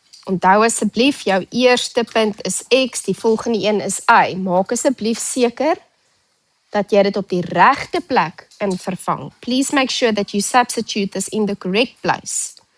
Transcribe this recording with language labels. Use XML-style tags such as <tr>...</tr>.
<af>Onthou asseblief, jou eerste punt is X, die volgende een is Y. Maak asseblief seker dat jy dit op die regte plek in vervang.</af> <en>Please make sure that you substitute this in the correct place.</en>